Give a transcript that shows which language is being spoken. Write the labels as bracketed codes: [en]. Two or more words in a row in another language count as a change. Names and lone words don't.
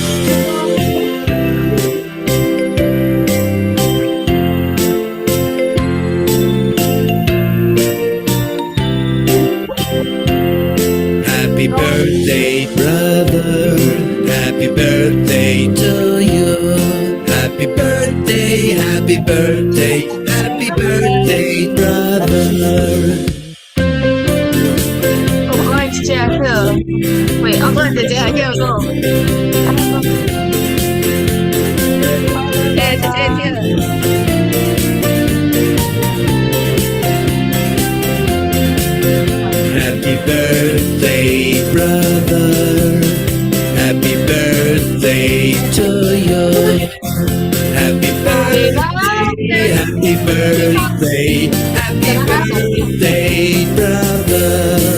[en] Happy birthday, brother. Happy birthday to you. Happy birthday, happy birthday, happy birthday, brother. [vi] Ôi, chị à, thưa. Wait, ông ơi, [zh] 姐姐还可以说。哎，姐姐听。 [en] Happy birthday, brother. Happy birthday to you. Happy birthday, happy birthday, happy birthday, brother.